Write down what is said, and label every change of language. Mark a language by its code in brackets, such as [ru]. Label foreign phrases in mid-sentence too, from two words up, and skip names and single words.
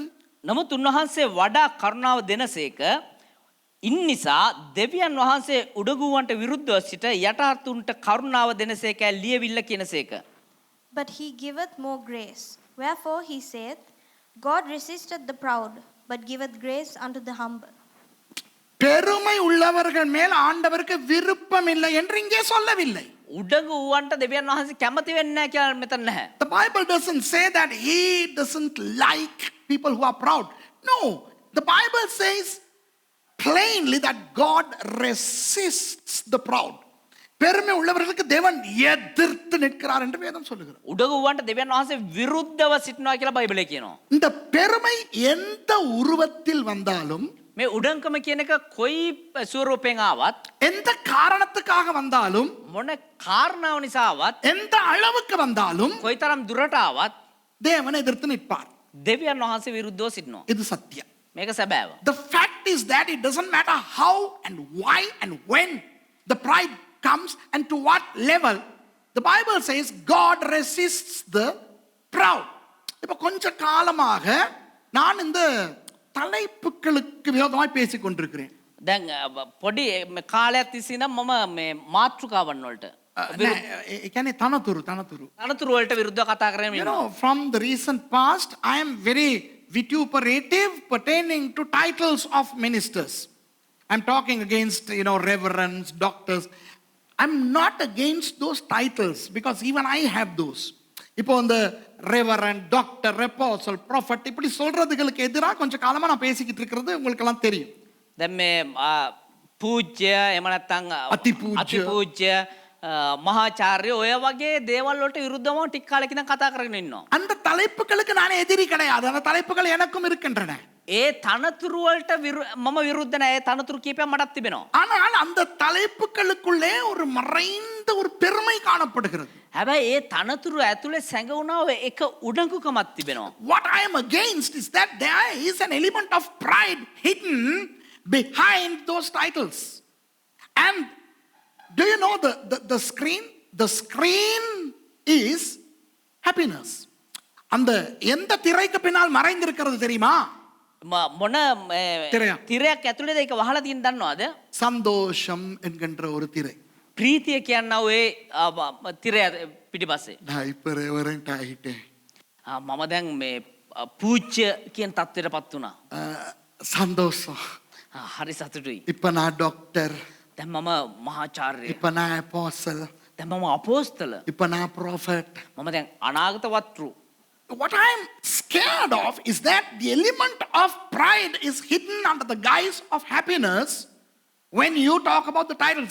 [si] නමුත් උන්වහන්සේ වඩා කරුණාව දෙනසේක ඉන් නිසා දෙවියන් වහන්සේ උඩගුවන්ට විරුද්ධව සිට යටහත්තුන්ට කරුණාව දෙනසේක ලියවිල්ල කියනසේක. [en] But he giveth more grace. Wherefore he saith, God resisteth the proud, but giveth grace unto the humble. [ta] பெருமை உள்ளவர்கள் மேல் ஆண்டவருக்கு விருப்பம் இல்லை என்று இங்கே சொல்லவில்லை. [si] උඩගුවන්ට දෙවියන් වහන්සේ කැමති වෙන්නේ නැහැ කියලා මෙතන නැහැ. [en] The Bible doesn't say that he doesn't like people who are proud. No, the Bible says plainly that God resists the proud. [ta] பெருமை உள்ளவர்களுக்கு தேவன் எதிர்த்து நிற்கிறார் என்று வேதம் சொல்லுகிறது. [si] උඩගුවන්ට දෙවියන් වහන්සේ විරුද්ධව සිටිනවා කියලා බයිබලයේ කියනවා. [ta] இந்த பெருமை எந்த உருவத்தில் வந்தாலும், [si] මේ උඩංකම කියන එක කොයි ස්වරූපයෙන් ආවත්, [ta] எந்த காரணத்துக்காக வந்தாலும், [si] මොන කාරණාව නිසා ආවත්, [ta] எந்த அளவுக்கு வந்தாலும் [si] කොයිතරම් දුරට ආවත් [ta] தேவனை எதிர்த்து நிற்பார். [si] දෙවියන් වහන්සේ විරුද්ධව සිටිනවා. [ta] இது சத்தியம். [si] මේක සැබෑව. [en] The fact is that it doesn't matter how and why and when the pride comes and to what level. The Bible says God resists the proud. [ta] இப்ப கொஞ்ச காலமாக நான் இந்த தலைப்புகளுக்கு விரோதமாய் பேசிக் கொண்டிருக்கிறேன். [si] දැන් පොඩි කාලයක් තිස්සේ ඉඳන් මම මේ මාතෘකාවන් වලට ඒ කියන්නේ තනතුරු අනතුරු වලට විරුද්ධව කතා කරගෙන [en] You [si] ඉන්නවා. [en] know, from the recent past, I am very vituperative pertaining to titles of ministers. I'm talking against, reverends, doctors. I'm not against those titles because even I have those. [ta] இப்போ இந்த [en] reverend, doctor, apostle, prophet [ta] இப்படி சொல்றதுகளுக்கு எதிராக கொஞ்சம் காலமா நான் பேசிக்கிட்டு இருக்கிறது உங்களுக்கு எல்லாம் தெரியும். [si] දැන් මේ පූජ්‍ය එහෙම නැත්නම් අතිපූජ්‍ය මහාචාර්ය ඔය වගේ දේවල් වලට විරුද්ධව ටික කාලෙක ඉඳන් කතා කරගෙන ඉන්නවා. [ta] அந்த தலைப்புகளுக்கு நான் எதிரி கிடையாது. அந்த தலைப்புகள் எனக்கும் இருக்கின்றன. [si] ඒ තනතුරු වලට මම විරුද්ධ නැහැ. ඒ තනතුරු කීපයක් මටත් තිබෙනවා. [ta] ஆனால் அந்த தலைப்புகளுக்குள்ளே ஒரு மறைந்த ஒரு பெருமை காணப்படுகிறது. [si] හැබැයි ඒ තනතුරු ඇතුලේ සැඟවුණා එක උඩඟුකමක් තිබෙනවා. [en] What I am against is that there is an element of pride hidden behind those titles. And do you know the screen? The screen is happiness. [ta] அந்த எந்த திரைக்கு பின்னால் மறைந்திருக்கிறது தெரியுமா? [si] මොන තිරයක් ඇතුලේද ඒක වහලා තියෙන දන්නවද? [ta] சந்தோஷம் என்கின்ற ஒரு திரை. [si] ප්‍රීතිය කියනවා ඔය තිරය පිටිපස්සේ. [ta] நான் இப்ப ரெவரண்ட் ஆகிட்டேன். [si] මම දැන් මේ පූජ්‍ය කියන තත්ත්වයටපත් වුණා. [ta] சந்தோஷம். [si] හරි සතුටුයි. [ta] இப்ப நான் டாக்டர். [si] දැන් මම මහාචාර්ය. [ta] இப்ப நான் apostle. [si] දැන් මම අපෝස්තල. [ta] இப்ப நான் prophet. [si] මම දැන් අනාගත වත්රු. [en] What I am scared of is that the element of pride is hidden under the guise of happiness when you talk about the titles.